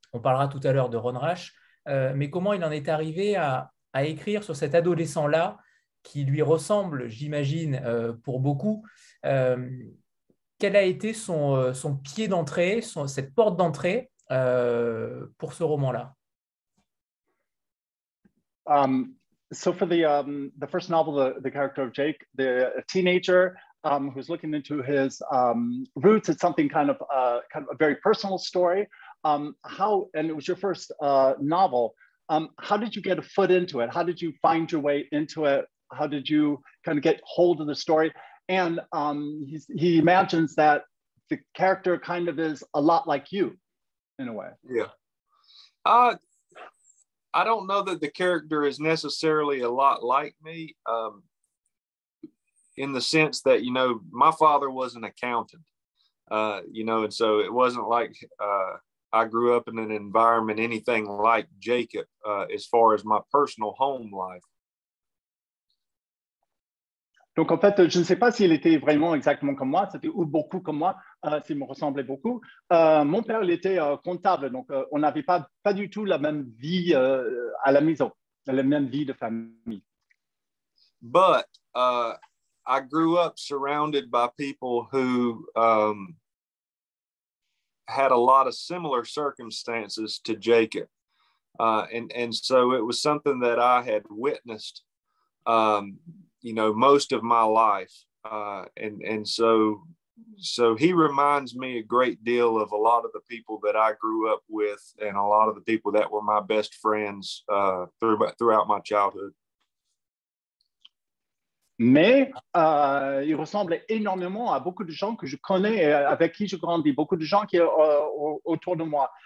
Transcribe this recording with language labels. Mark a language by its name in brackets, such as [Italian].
[French] On parlera tout à l'heure de Ron Rash, mais comment il en est arrivé à écrire sur cet adolescent-là qui lui ressemble, j'imagine, pour beaucoup. Euh, Quel a été son pied d'entrée, cette porte d'entrée pour ce roman-là? [English] So for the first novel, the character of Jake, a teenager who's looking into his roots, it's something kind of a very personal story. And it was your first novel. How did you get a foot into it? How did you find your way into it? How did you kind of get hold of the story? And he imagines that the character kind of is a lot like you in a way. Yeah. I don't know that the character is necessarily a lot like me, in the sense that, you know, my father was an accountant, you know, and so it wasn't like I grew up in an environment anything like Jacob as far as my personal home life. [French] Donc, en fait, je ne sais pas s'il était vraiment exactement comme moi, c'était ou beaucoup comme moi, s'il me ressemblait beaucoup. Mon père, il était comptable, donc on n'avait pas du tout la même vie à la maison, la même vie de famille. [English] But I grew up surrounded by people who had a lot of similar circumstances to Jacob. And so it was something that I had witnessed you know, most of my life. And so he reminds me a great deal of a lot of the people that I grew up with and a lot of the people that were my best friends throughout my childhood. [French] Mais il ressemble énormément à beaucoup de gens que je connais et avec qui je grandis, beaucoup de gens qui autour de moi.